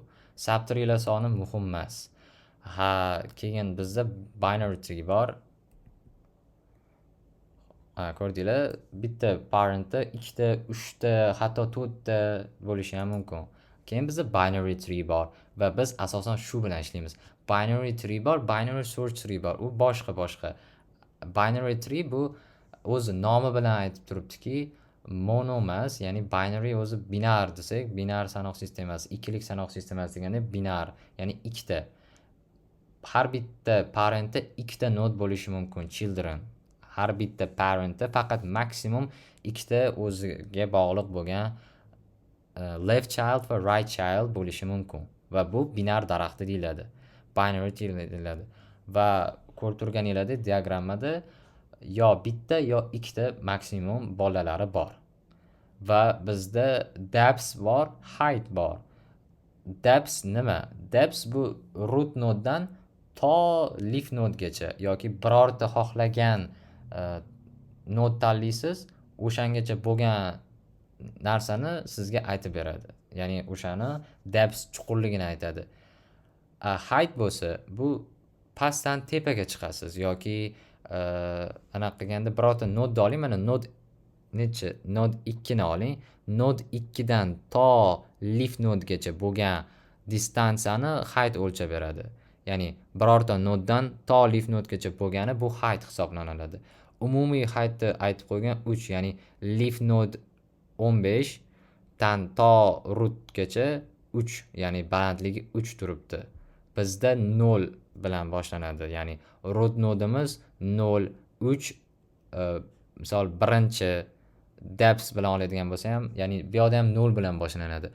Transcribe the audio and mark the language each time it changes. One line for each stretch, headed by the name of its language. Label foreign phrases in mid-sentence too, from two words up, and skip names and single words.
Uzbek: Subtree'lar soni muhim emas. Keyin bizda
English: binary tree
Uzbek: bor. Ko'rdinglar, bitta parentda 2 ta, 3 ta, hatto 4 ta bo'lishi ham mumkin. Keyin bizda
English: binary tree
Uzbek: bor va biz asosan shu bilan ishlaymiz.
English: Binary tree
Uzbek: bor,
English: binary search tree
Uzbek: bor. U boshqa.
English: Binary tree
Uzbek: bu o'zi nomi bilan aytib turibdiki, mono emas, ya'ni binary o'zi binar desak, binar sanoq sistemasi, ikkilik sanoq sistemasi deganda binar, ya'ni ikkita. Har bitta parentda ikkita node bo'lishi mumkin, children. Har bitta parentda faqat maksimum ikkita o'ziga bog'liq bo'lgan
English: left child
Uzbek: va
English: right child
Uzbek: bo'lishi mumkin va bu binar daraxti deyiladi. Binary deyiladi. Va ko'rib turganinglardek diagrammada yo bitta yo ikkita maksimum bolalari bor. Va bizda depth bor, height bor. Depth nima? Depth bu
English: root nodedan
Uzbek: to
English: leaf nodegacha
Uzbek: yoki birorta xohlagan node tanlaysiz, o'shangacha bo'lgan narsani sizga aytib beradi. Ya'ni o'shani depth chuqurligini aytadi. Height bo'lsa, bu pastdan tepaga chiqasiz yoki anaqa qilganda birorta nodni oling, mana node necha? Node 2 ni oling. Node 2 dan to
English: leaf nodegacha
Uzbek: bo'lgan distansiyani height o'lchab beradi. Ya'ni birorta nodedan to
English: leaf nodegacha
Uzbek: bo'lgani bu height hisoblanadi. Umumiy heightni aytib qo'ygan 3, ya'ni
English: leaf node
Uzbek: 15 dan to rootgacha 3, ya'ni balandligi 3 turibdi. Bizda 0 bilan boshlanadi. Ya'ni root nodimiz 0, 3, misol birinchi depth bilan oladigan bo'lsa ham, ya'ni bu yerda ham 0 bilan boshlanadi.